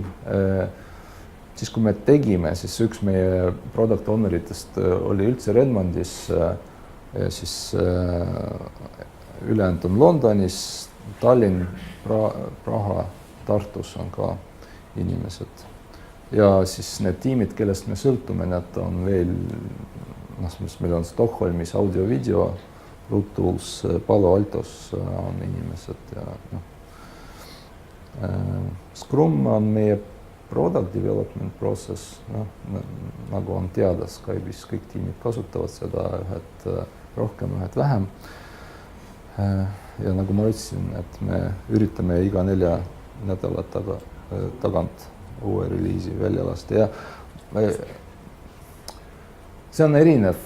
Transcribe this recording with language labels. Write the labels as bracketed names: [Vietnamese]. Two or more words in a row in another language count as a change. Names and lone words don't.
[Estonian] Siis kui me tegime, siis üks meie [English] product owner'itest [Estonian] oli üldse Redmondis, siis ülejäänud on Londonis, Tallinn, Praha, Tartus on ka inimesed. Ja siis need tiimid, kellest me sõltume, need on veel, meil on Stockholmis audio-video, Bluetooth, Palo Altos on inimesed ja Scrum on meie [English] product development process, [Estonian] nagu on teada Skype'is, kõik tiimid kasutavad seda, ühed rohkem, ühed vähem. Ja nagu ma ütlesin, et me üritame iga 4 nädala tagant uue reliisi välja lasta ja see on erinev.